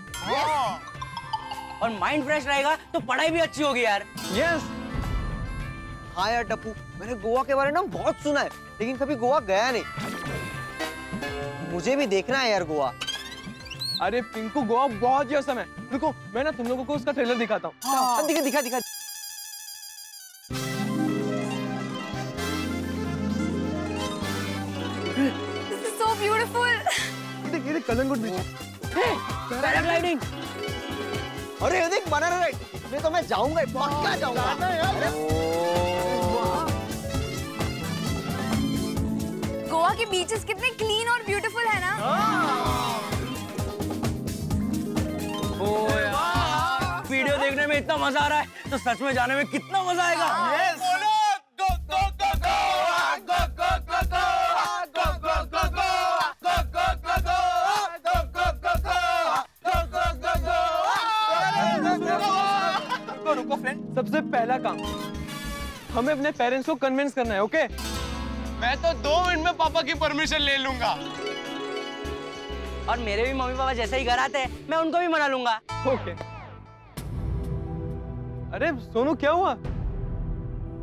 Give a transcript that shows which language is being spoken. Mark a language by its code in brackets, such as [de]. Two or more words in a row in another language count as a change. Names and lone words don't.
[hi] और माइंड फ्रेश रहेगा तो पढ़ाई भी अच्छी होगी यार। यस। हाँ यार टप्पू, मैंने गोवा के बारे में बहुत सुना है, लेकिन कभी गोवा गया नहीं। मुझे भी देखना है यार गोवा। अरे पिंकू, गोवा बहुत ही औसम है। रुको, मैं ना तुम लोगों को उसका ट्रेलर दिखाता हूँ। हाँ, दिखा दिखा दिखा। [en] This is so beautiful. [hi] ये देख कलंगुट बीच। पैराग्लाइडिंग। अरे ये देख बनाना राइड, इसमें तो मैं जाऊंगा, पक्का जाऊंगा। गोवा के बीचेस कितने क्लीन और ब्यूटीफुल है ना? ओ यार, वीडियो देखने में इतना मजा आ रहा है तो सच में जाने में कितना मजा आएगा। यस। बोलो [en] go go go [hi] गोवा, [en] go go go [hi] गोवा, [en] go go go [hi] गोवा, [en] go go go [hi] गोवा, [en] go go go [hi] गोवा, [en] go go go [hi] गोवा। रुको रुको फ्रेंड, सबसे पहला काम हमें अपने पेरेंट्स को कन्विंस करना है। ओके? मैं तो 2 मिनट में पापा की परमिशन ले लूंगा। और मेरे भी मम्मी पापा जैसे ही घर आते हैं, मैं उनको भी मना लूंगा। ओके। अरे सोनू, क्या हुआ?